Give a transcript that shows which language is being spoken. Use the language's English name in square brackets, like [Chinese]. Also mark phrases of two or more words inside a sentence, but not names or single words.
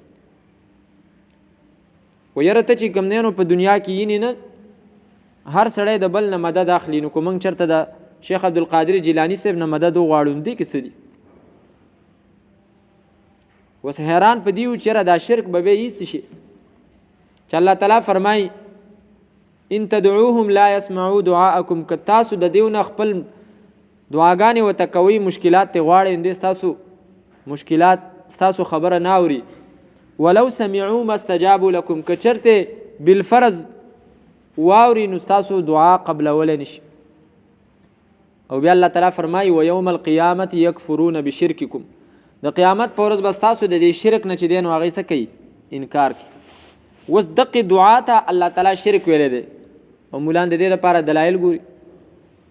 [Pashto] و یاره ته چې کوم دی نو په دنیا کې یینې نه هر سړی د بل نه مدد اخلي، نو که موږ چېرته د شیخ عبدالقادر جیلاني صاحب نه مدد وغواړو نو دې کې څه دي؟ اوس حیران په دې و چې یاره دا شرک به بیا هېڅ شي چې الله تعالی فرمایي [Arabic] ان تدعوهم لا يسمعوا دعاءکم، [Pashto] که تاسو د دیو نه خپل دعاګانې ورته کوئ، مشکلات ترې غواړئ، نو ستاسو مشکلات ستاسو خبره نه اوري. [Arabic] ولو سمعوا ما استجابوا لكم، [Pashto] که چېرته بالفرض واوري نو ستاسو دعا قبلولی نشي. او بیا الله تعالی فرمایي [Arabic] ویوم القیامت یکفرون بشرککم، [Pashto] د قیامت په ورځ به ستاسو د دې شرک نه چې دی نو هغې څه کوي؟ انکار کوي. اوس دقې دعا ته الله تعالی شرک ویلی دی او مولان د دې لپاره دلایل ګوري.